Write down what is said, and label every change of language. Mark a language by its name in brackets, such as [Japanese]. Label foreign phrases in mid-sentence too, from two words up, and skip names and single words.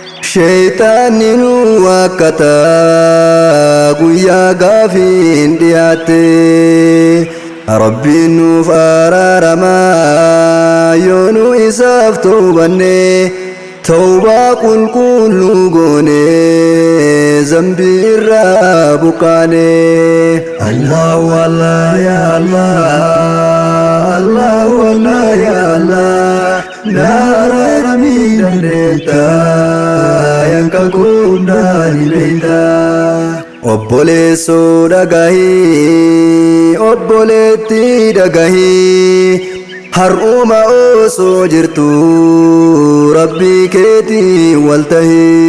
[Oromo] Shayxaanni nu wakkata, guyyaa gaafiin dhiyaatte. Rabbiin nuuf araarama, yoo nu isaaf tawbanne. Tawbaa qulqulluu goone, zambii irraa buqqaane. [Arabic] Allahu Allah, ya Allah. Allahu Allah, ya Allah. [Oromo] Na araaramiin dandeetta, yakka koo hundaa ni beeyta. Obboleessoo dhagahi, obboleetti dhagahi. Har'uma osoo jirtu, Rabbii keetii wal tahi.